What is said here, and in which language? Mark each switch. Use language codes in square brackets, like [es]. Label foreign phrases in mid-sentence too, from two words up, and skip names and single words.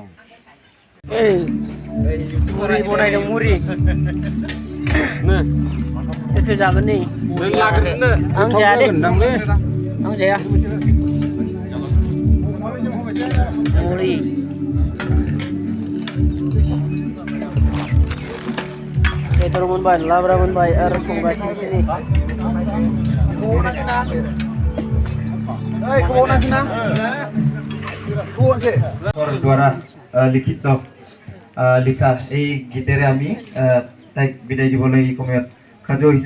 [brx] ओइ मुरि बनायदों मुरि सोर जागोन नै आं जाया दे आं जाया मुरि बेदर मोनबाय लाब्रा मोनबाय आरो संगासिनोसो नै [as] দ্বারা লিখিত লিখা এই গীতেৰে আমি তাইক বিদায় দিবলৈ এই সময়ত সাজু হৈছোঁ